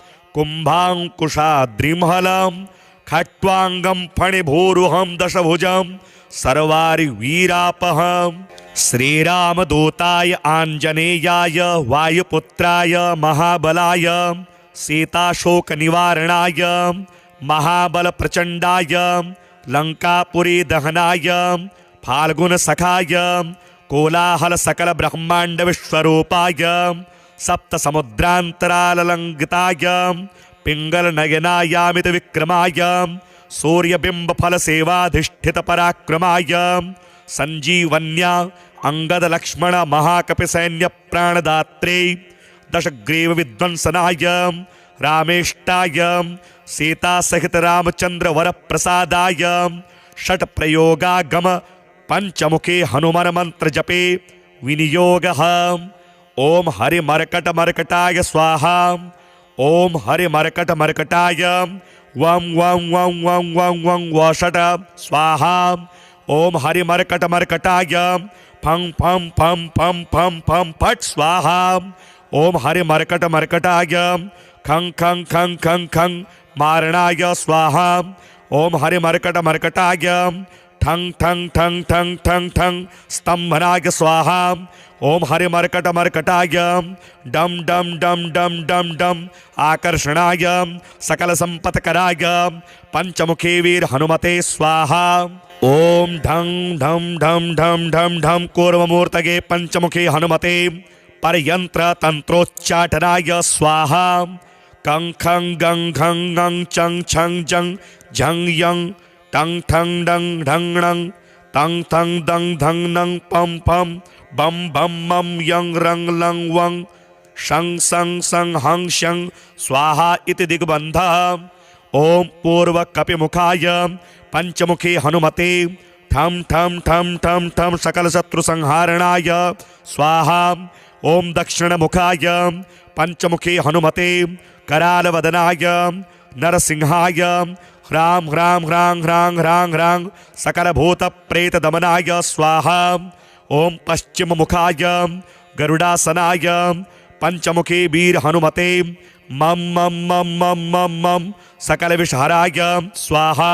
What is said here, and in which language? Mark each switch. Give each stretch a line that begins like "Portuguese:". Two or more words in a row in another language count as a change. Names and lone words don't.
Sanskrit: कुंभांकुशाद्रिमहलं खट्वांगं फणिभूरुहं दशभुजं सर्वारि वीरापहं श्रीरामदूताय आंजनेयाय वायुपुत्राय महाबलाय सीताशोक निवारणाय महाबल प्रचंडाय लंकापुरी दहनाय फाल्गुन सखाय कोलाहल सकल ब्रह्मांड विश्वरूपाय सप्त समुद्रांतराललंघिताय पिंगल नयनायामित विक्रमाय सूर्यबिंब फल सेवाधिष्ठित पराक्रमाय संजीवन्या अंगद लक्ष्मण महाकपि सैन्य प्राणदात्रे दशग्रीव विध्वंसनाय रामेष्टाय सीता सहित रामचंद्र वर प्रसादाय षट प्रयोगागम पंचमुखी हनुमान मंत्र जपे विनियोगः ओम हरि मर्कट मर्कटाय स्वाहा ओम हरि मर्कट मर्कटाय वं वं वं वं वं वं वषट स्वाहा ओम हरि मर्कट मर्कटाय फं फं फं फं फं फं फट स्वाहा ओम हरि मर्कट मर्कटाय खं खं खं खं खं मारणाय स्वाहा। ओम हरिमर्कटमर्कटाय ठं ठं ठं ठं ठं ठं स्तंभनाय स्वाहा। ओम हरिमर्कटमर्कटाय डम डम डम डम डम डम आकर्षणाय सकल संपत्कराय पंचमुखी वीर हनुमते स्वाहा। ओम ढं ढं ढं ढं ढं ढं कूर्ममूर्तये पंचमुखी हनुमते परयंत्र तंत्रोच्चाटनाय स्वाहा। कं खं गं घं गं चं छं जं झं यं टं ठं डं ढं णं तं थं दं धं नं पं पं बम बम मम यं रं लं वं शं सं सं हं शं स्वाहा इति दिग्बन्धः। ओम पूर्व कपिमुखाय पंचमुखी हनुमते ठं ठं ठं ठं ठं सकल शत्रु संहारणाय स्वाहा। ओम दक्षिणमुखाय पंचमुखी हनुमते करालवदनाय नरसिंहाय ह्रां ह्रां ह्रां ह्रां ह्रां ह्रां सकलभूत प्रेत दमनाय स्वाहा। ओम पश्चिममुखाय गरुडासनाय पंचमुखी वीर हनुमते मम मम मम मम मम मम सकल विषहराय स्वाहा।